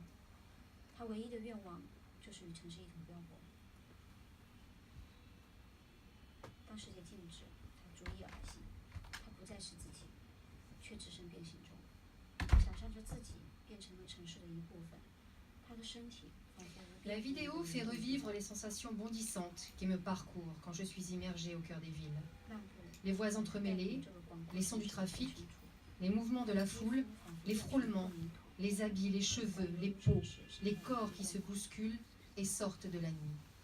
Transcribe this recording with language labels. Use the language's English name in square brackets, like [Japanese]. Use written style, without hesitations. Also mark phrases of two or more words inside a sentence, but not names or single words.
[Chinese] 他唯一的愿望就是与城市一同漂泊。当世界静止，他逐一而行，他不再是自己，却只剩变形中。他想象着自己变成了城市的一部分，他的身体仿佛无边 [French] La vidéo fait revivre les sensations bondissantes qui me parcourent quand je suis immergée au cœur des villes. Les voix entremêlées, les sons du trafic, les mouvements de la foule, les frôlements, les habits, les cheveux, les peaux, les corps qui se bousculent et sortent de la nuit.